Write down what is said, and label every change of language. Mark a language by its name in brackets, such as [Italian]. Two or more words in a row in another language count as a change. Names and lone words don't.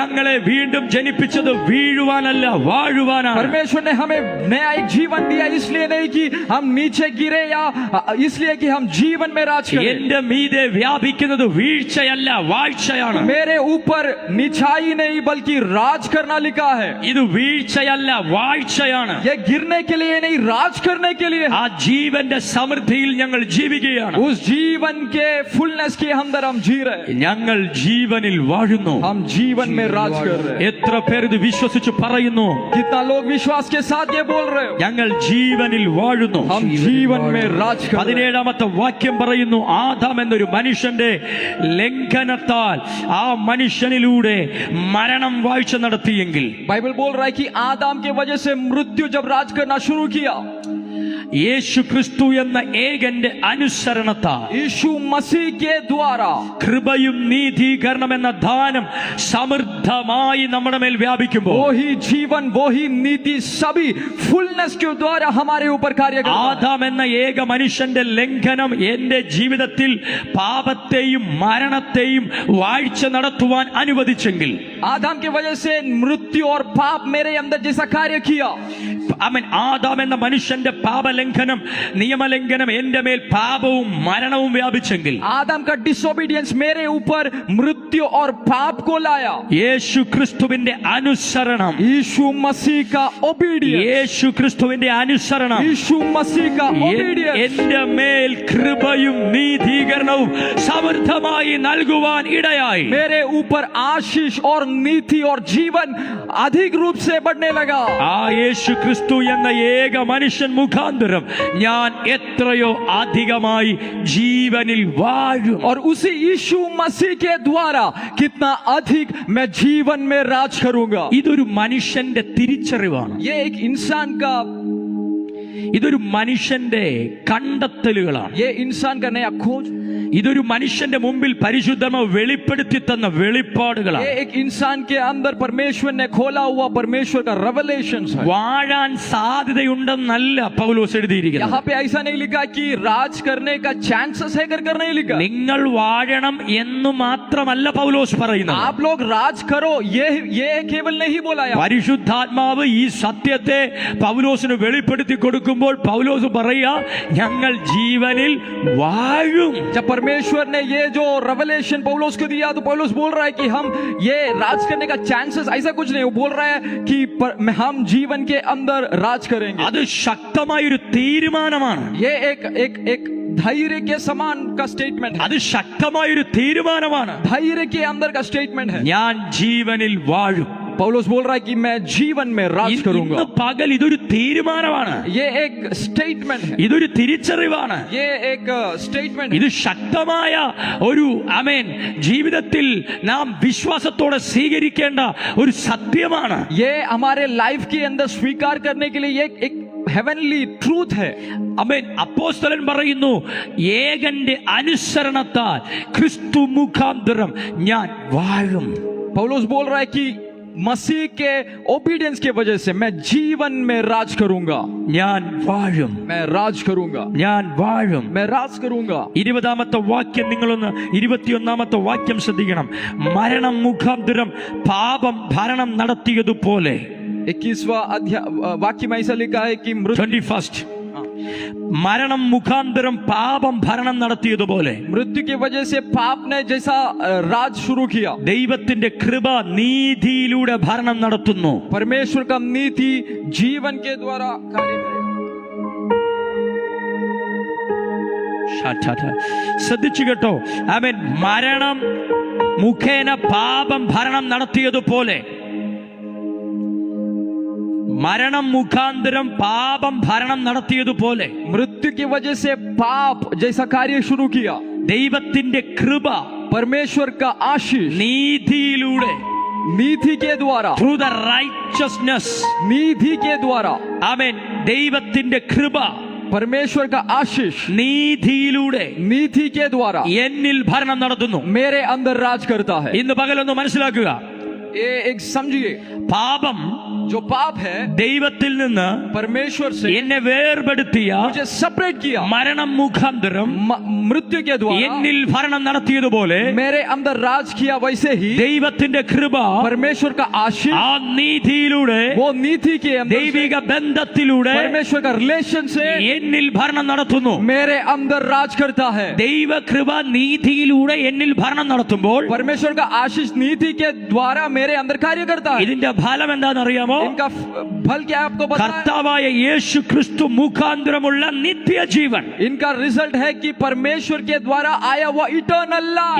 [Malayalam] ഞങ്ങളെ വീണ്ടും ജനിപ്പിച്ചത് വീഴുവാനല്ല, വാഴുവാനാണ്. [Hindi] परमेश्वर ने हमें नया एक जीवन दिया, इसलिए नहीं कि हम नीचे गिरे या इसलिए कि हम जीवन में राज करें. [Malayalam] എന്റെ മീതെ വ്യാപിക്കുന്നത് വീഴ്ചയല്ല, വാഴ്ചയാണ്. [Hindi] मेरे ऊपर निछाई नहीं बल्कि राज करना लिखा है. [Malayalam] ഇത് വീഴ്ചയല്ല, വാഴ്ചയാണ്. [Hindi] ये गिरने के लिए नहीं, राज करने के लिए. [Malayalam] ആ ജീവന്റെ സമൃദ്ധിയിൽ ഞങ്ങൾ ജീവിക്കുകയാണ്. [Hindi] उस जीवन के फुलनेस के अंदर हम जी रहे हैं. [Malayalam] ഞങ്ങൾ ജീവനിൽ വാഴുന്നു. [Hindi] हम जीवन में राज कर रहे हैं. [Malayalam] എത്ര പേർ ഇത് വിശ്വസിച്ച് പറയുന്നു? [Hindi] कितना लोग विश्वास के साथ ये बोल रहे हो, [Malayalam] ഞങ്ങൾ ജീവനിൽ വാഴുന്നു. [Hindi] हम जीवन में राज कर रहे हैं. [Malayalam] 17-ാമത്തെ വാക്യം പറയുന്നു, ആദാം എന്നൊരു മനുഷ്യന്റെ ലംഘനത്താൽ ആ മനുഷ്യനിലൂടെ മരണം വാഴ്ച നടത്തിയെങ്കിൽ, [Hindi] बाइबल बोल रहा है कि आदम के वजह से मृत्यु जब राज करना शुरू किया, [Malayalam] യേശു ക്രിസ്തു എന്ന ഏകന്റെ അനുസരണത്താൽ [Hindi] यीशु मसीह के द्वारा [Malayalam] കൃപയും നീതീകരണം എന്ന ദാനം സമൃദ്ധമായി നമ്മുടെ മേൽ വ്യാപിക്കുമ്പോൾ, [Hindi] वो ही जीवन, वो ही नीति सभी फुलनेस के द्वारा हमारे ऊपर कार्य करता है. [Malayalam] ആദാം എന്ന ഏക മനുഷ്യന്റെ ലംഘനം എന്റെ ജീവിതത്തിൽ പാപത്തെയും മരണത്തെയും വാഴ്ച നടത്തുവാൻ അനുവദിച്ചെങ്കിൽ, [Hindi] आदम की वजह से मृत्यु और पाप मेरे अंदर जैसा कार्य किया, [Malayalam] അവൻ ആദാം എന്ന മനുഷ്യന്റെ പാപലംഘനം, നിയമലംഘനം എന്റെ മേൽ പാപവും മരണവും വ്യാപിച്ചെങ്കിൽ, [Hindi] आदम का डिसोबीडियंस मेरे ऊपर मृत्यु और पाप को लाया, [Malayalam] യേശു ക്രിസ്തുവിന്റെ അനുസരണം, [Hindi] यीशु मसीह का ओबीडियंस, [Malayalam] യേശു ക്രിസ്തുവിന്റെ അനുസരണം [Hindi] यीशु मसीह का ओबीडियंस [Malayalam] എന്റെ മേൽ കൃപയും നീതീകരണവും സമൃദ്ധമായി നൽകുവാൻ ഇടയായി. [Hindi] मेरे ऊपर आशीष और नीति और जीवन अधिक रूप से बढ़ने लगा. [Malayalam] ആ യേശു ക്രിസ്തു എന്ന ഏക മനുഷ്യൻ മുഖാന്തരം ഞാൻ എത്രയോ അധികമായി ജീവനിൽ വാഴും. [Hindi] और उसी यीशु मसीह के द्वारा कितना अधिक मैं जीवन में राज करूंगा. [Malayalam] ഇതൊരു മനുഷ്യന്റെ തിരിച്ചറിവാണ്. [Hindi] ये एक इंसान का, [Malayalam] ഇതൊരു മനുഷ്യന്റെ കണ്ടെത്തലുകളാണ്. [Hindi] ये इंसान का नया खोज, [Malayalam] ഇതൊരു മനുഷ്യന്റെ മുമ്പിൽ പരിശുദ്ധമ വെളിപ്പെടുത്തി തന്ന വെളിപ്പാടുകളാണ്. [Hindi] ये एक इंसान के अंदर परमेश्वर ने खोला हुआ परमेश्वर का रेवलेशंस है. [Malayalam] വാഴാൻ സാധ്യതയുണ്ടെന്നല്ല പൗലോസ് എഴുതിയിരിക്കുന്നത്. [Hindi] यहाँ पे ऐसा नहीं लिखा कि राज करने का चांसेस है कर नहीं लिखा. [Malayalam] നിങ്ങൾ വാഴണം എന്ന് മാത്രമല്ല പൗലോസ് പറയുന്നത്. [Hindi] आप लोग राज करो, ये केवल नहीं बोला है. [Malayalam] പരിശുദ്ധാത്മാവ് ഈ സത്യത്തെ പൗലോസിന് വെളിപ്പെടുത്തി കൊടുക്കുമ്പോൾ പൗലോസ് പറയാ, ഞങ്ങൾ ജീവനിൽ വാഴും. [Hindi] जब परमेश्वर ने ये जो रेवलेशन पौलुस को दिया तो पौलुस बोल रहा है कि हम ये राज करने का चांसेस ऐसा कुछ नहीं, वो बोल रहा है कि हम जीवन के अंदर राज करेंगे. [Malayalam] അത് ശക്തമായൊരു തീരുമാനമാണ്. [Hindi] ये एक धैर्य के समान का स्टेटमेंट है. [Malayalam] അത് ശക്തമായൊരു തീരുമാനമാണ്. [Hindi] धैर्य के अंदर का स्टेटमेंट है. [Malayalam] ഞാൻ ജീവനിൽ വാഴും. [Hindi] पौलुस बोल रहा है कि मैं जीवन में राज [Malayalam] ഇന്ന് [Hindi] करूंगा। [Malayalam] പകൽ ഇതൊരു തീരുമാനമാണ്, [Hindi] ये एक स्टेटमेंट है, [Malayalam] ഇതൊരു തിരിച്ചറിവാണ്, [Hindi] ये एक स्टेटमेंट है। [Malayalam] ഇത് ശക്തമായ ഒരു ആമേൻ ജീവിതത്തിൽ നാം വിശ്വാസത്തോടെ സ്വീകരിക്കേണ്ട ഒരു സത്യമാണ്. [Hindi] ये हमारे लाइफ के अंदर स्वीकार करने के लिए एक [English] heavenly truth [Hindi] है। [Malayalam] ആമേൻ. അപ്പോസ്തലൻ പറയുന്നു, ഏകന്റെ അനുസരണത്താൽ ക്രിസ്തു മുഖാന്തരം ഞാൻ വാഴും. [Hindi] पौलुस बोल रहा है कि मसीह के ओबीडियंस की वजह से मैं जीवन में राज करूंगा, [Malayalam] ഞാൻ വാഴും, [Hindi] मैं राज करूंगा, [Malayalam] ഞാൻ വാഴും. [Hindi] मैं राज करूंगा। [Malayalam] 20-ാമത്തെ വാക്യം നിങ്ങളൊന്ന് 21-ാമത്തെ വാക്യം ശ്രദ്ധിക്കണം. മരണം മുഖാന്തരം പാപം ഭരണം നടത്തിയതുപോലെ. [Hindi] 21वां वाक्य में ऐसा लिखा है कि [Malayalam] 21st മരണം മുഖാന്തരം പാപം ഭരണം നടത്തിയതുപോലെ [Hindi] मृत्यु की वजह से पाप ने जैसा राज शुरू किया, [Malayalam] ദൈവത്തിന്റെ കൃപ നീതിയിലൂടെ ഭരണം നടത്തുന്നു. [Hindi] परमेश्वर का नीति जीवन के द्वारा कार्य करेगा। [Malayalam] ശ്രദ്ധിച്ചു കേട്ടോ. ആമേൻ. മരണം മുഖേന പാപം ഭരണം നടത്തിയതുപോലെ, മരണം മുഖാന്തരം പാപം ഭരണം നടത്തിയതുപോലെ [Hindi] मृत्यु की वजह से पाप जैसा कार्य शुरू किया, [Malayalam] ദൈവത്തിന്റെ കൃപ [Hindi] परमेश्वर का आशीष [Malayalam] നീതിയിലൂടെ, [Hindi] नीति के द्वारा, [English] through the righteousness, [Hindi] नीति के द्वारा, [Malayalam] ആമേൻ, ദൈവത്തിന്റെ കൃപ [Hindi] परमेश्वर का आशीष [Malayalam] നീതിയിലൂടെ [Hindi] नीति के द्वारा [Malayalam] എന്നിൽ ഭരണം നടത്തുന്നു. [Hindi] मेरे अंदर राज करता है। [Malayalam] ഇന്ന് പകലൊന്ന് മനസ്സിലാക്കുക. [Hindi] ये एक समझिए, [Malayalam] പാപം [Hindi] जो पाप है [Malayalam] ദൈവത്തിൽ നിന്ന് [Hindi] परमेश्वर से [Malayalam] എന്നെ വേർപെടുത്തിയ [Hindi] मुझे सेपरेट किया, [Malayalam] മരണം മുഖാന്തരം [Hindi] मृत्यु के द्वारा [Malayalam] എന്നിൽ ഭരണം നടത്തിയതുപോലെ [Hindi] मेरे अंदर राज किया, वैसे ही [Malayalam] ദൈവത്തിന്റെ കൃപ [Hindi] परमेश्वर का आशीष [Malayalam] ആ നീതിയിലൂടെ, [Hindi] वो नीति के अंदर से, [Malayalam] ദൈവിക ബന്ധത്തിലൂടെ [Hindi] परमेश्वर का रिलेशन से [Malayalam] എന്നിൽ ഭരണം നടത്തുന്നു. [Hindi] मेरे अंदर राज करता है। [Malayalam] ദൈവകൃപ നീതിയിലൂടെ എന്നിൽ ഭരണം നടത്തുമ്പോൾ [Hindi] परमेश्वर का आशीष नीति के द्वारा मेरे अंदर कार्य करता है। [Malayalam] ഇതിന്റെ ഫലം എന്താണെന്നറിയാമോ? [Hindi] इनका फल क्या है आपको पता है? [Malayalam] കർത്താവായ യേശു ക്രിസ്തു മുഖാന്തരമുള്ള നിത്യജീവൻ. [Hindi] इनका रिजल्ट है कि परमेश्वर के द्वारा आया हुआ [English] eternal life,